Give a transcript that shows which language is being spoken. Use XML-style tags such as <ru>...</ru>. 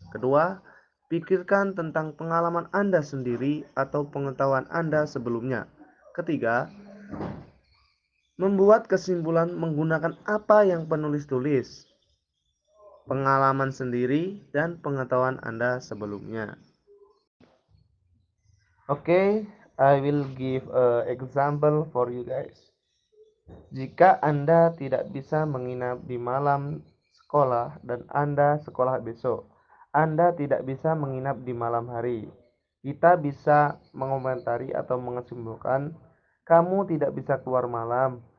<id>Kedua, pikirkan tentang pengalaman Anda sendiri atau pengetahuan Anda sebelumnya. Ketiga, membuat kesimpulan menggunakan apa yang penulis tulis, pengalaman sendiri, dan pengetahuan Anda sebelumnya.</id> <en>Okay, I will give an example for you guys.</en> <id>Jika Anda tidak bisa menginap di malam sekolah dan Anda sekolah besok, Anda tidak bisa menginap di malam hari. Kita bisa mengomentari atau mengesimpulan, kamu tidak bisa keluar malam.</id>